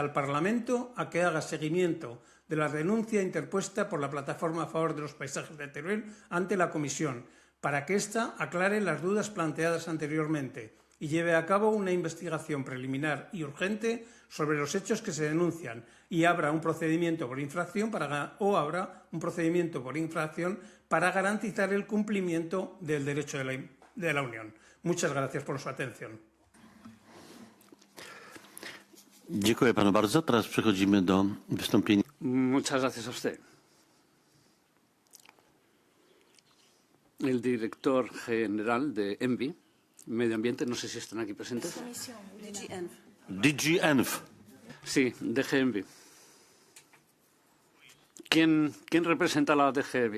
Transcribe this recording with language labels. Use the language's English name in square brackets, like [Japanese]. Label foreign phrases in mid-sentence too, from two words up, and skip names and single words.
[Spanish] al Parlamento a que haga seguimiento de la denuncia interpuesta por la Plataforma a favor de los paisajes de Teruel ante la Comisión, para que ésta aclare las dudas planteadas anteriormente y lleve a cabo una investigación preliminar y urgente sobre los hechos que se denuncian y abra un procedimiento por infracción para garantizar el cumplimiento del derecho de la Unión. Muchas gracias por su atención. [Polish] Dziękuję panu bardzo. Teraz przechodzimy do wystąpienia. [Spanish] Muchas gracias a usted. El director general de ENVI, Medio Ambiente, no sé si están aquí presentes. DG ENV. Sí, DG ENVI. ¿Quién representa a la DG ENVI?